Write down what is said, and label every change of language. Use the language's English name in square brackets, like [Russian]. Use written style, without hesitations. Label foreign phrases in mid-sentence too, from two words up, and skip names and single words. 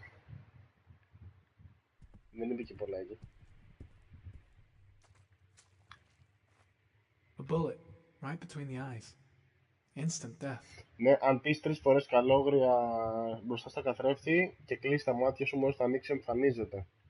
[Greek] Δεν είπε και πολλά εκεί. [English] A bullet, right between the eyes. Instant death. [Greek] Ναι, αν πεις 3 φορές καλόγρια μπροστά στα καθρέφτη και κλείσεις τα μάτια σου, μόλις τα ανοίξει εμφανίζεται.